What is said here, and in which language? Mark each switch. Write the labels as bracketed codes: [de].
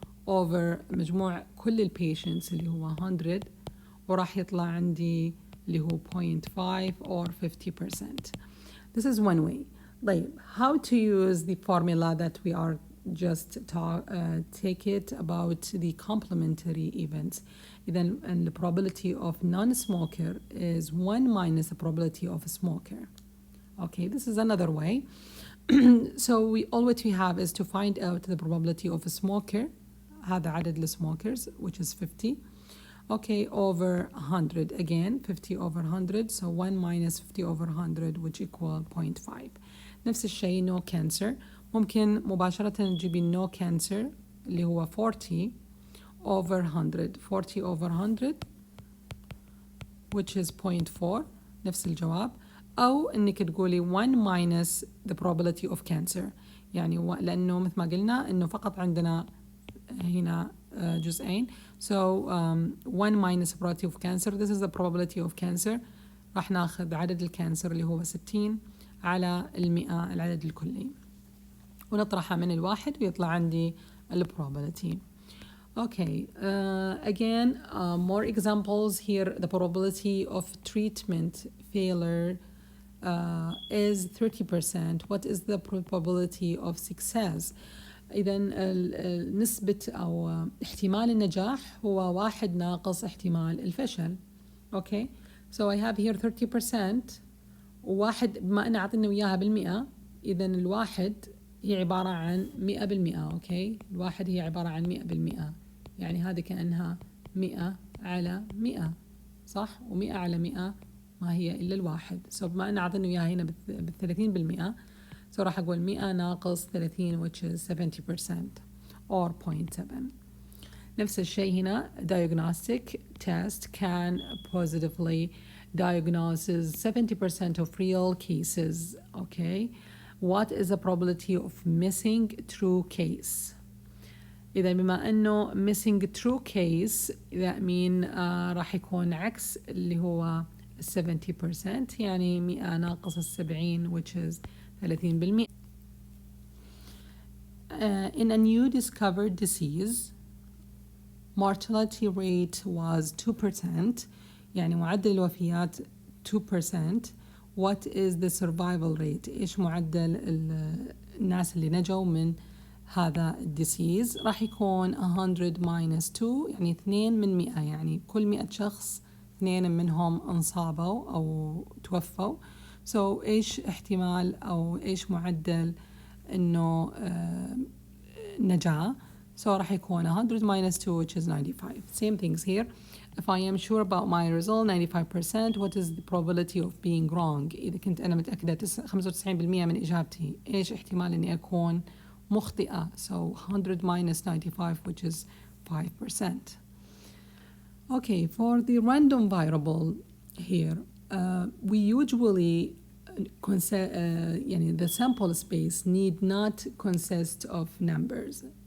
[ar] over مجموع كل البيشنتس اللي هو 100 وراح يطلع عندي اللي هو 0.5 [en] or 50%. This is one way. [ar] طيب, [en] how to use the formula that we are just take it about the complementary events. Then and the probability of non-smoker is 1 minus the probability of a smoker. Okay, this is another way. So all what we have is to find out the probability of a smoker. [ar] هذا عدد السمokers, [en] which is 50. Okay, over 100 again, 50 over 100, so 1 minus 50 over 100 which equal 0.5. [ar] نفس الشيء [en] no cancer. [ar] ممكن مباشرة نجيب [en] no cancer [ar] اللي هو [en] 40 over 100, 40 over 100 which is 0.4. [ar] نفس الجواب. أو إنك تقولي [en] 1 minus the probability of cancer. [ar] يعني لأنه مثل ما قلنا إنه فقط عندنا هنا جزئين. [en] So 1 minus the probability of cancer. This is the probability of cancer. [ar] راح ناخذ عدد الكانسر اللي هو 60 على 100 العدد الكلي ونطرحها من الواحد ويطلع عندي probability. [en] Okay, again, more examples here. The probability of treatment failure is 30%. What is the probability of success? [ar] إذا نسبة أو احتمال النجاح هو 1 ناقص احتمال الفشل. [en] Okay, so I have here 30%. [ar] وواحد بما أن أعطينا وياها بالمئة، إذا الواحد هي عبارة عن 100%. أوكي، الواحد هي عبارة عن 100%، يعني هذه كأنها 100 على 100، صح؟ و100 على 100 ما هي إلا الواحد. so بما أن أعطينا وياها هنا ب30%، so راح أقول 100 ناقص 30 [en] which is 70% or 0.7. [ar] نفس الشيء هنا [en] diagnostic test can positively diagnoses 70% of real cases. Okay, what is the probability of missing true case? [ar] إذا بما أنه missing true case [en] that mean [ar] راح يكون عكس اللي هو 70%، يعني 100 ناقص 70 [en] which is 30%. In a new discovered disease, mortality rate was 2%. [ar] يعني معدل الوفيات 2%. [en] What is the survival rate? [ar] إيش معدل الناس اللي نجوا من هذا الديسيز؟ راح يكون [en] 100 minus 2، [ar] يعني 2 من 100، يعني كل 100 شخص 2 منهم انصابوا أو توفوا. so إيش احتمال أو إيش معدل إنه نجاة؟ so راح يكون 100 minus 2 [en] which is 95. Same things here. If I am sure about my result 95%, what is the probability of being wrong? [ar] إذا كنت أنا متأكدة 95% من إجابتي، إيش احتمال إني أكون مخطئة؟ [en] so 100 minus 95 which is 5%. Okay, for the random variable here, we usually [ar] يعني [en] the sample space need not consist of numbers.